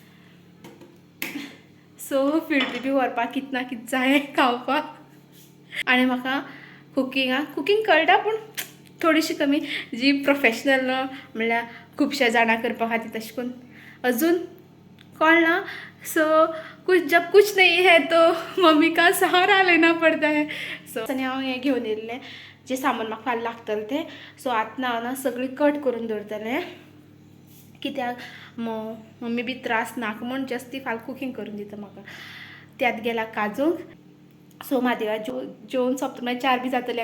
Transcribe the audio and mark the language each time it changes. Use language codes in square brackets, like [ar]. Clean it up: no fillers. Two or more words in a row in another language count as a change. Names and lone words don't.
[kok] सो फील्ड ट्रिपी व्हरपाक कितें ना कितें जाय खावपाक. आनी म्हाका कुकींग कळटा पूण थोडीशी कमी. जी प्रोफेशनल म्हणल्यार खुबश्या जाणां करपा खातीर तशें करून अजून कळना. [hi] सो जब कुछ नहीं है तो मम्मी का सहारा लेना पड़ता है. [kok] सो हांव हें घेवन येयल्लें जे सामान म्हाका फाल्यां लागतलें तें. सो आतां हांव ना सगळी कट करून दवरतलें कित्याक मम्मी बी त्रास नाका म्हूण जस्ट ती फाल्यां कुकींग करून दिता म्हाका. त्यात गेला काजूक. सो म्हादेवा जेवण सोंपता मागीर 4 बी जातलें.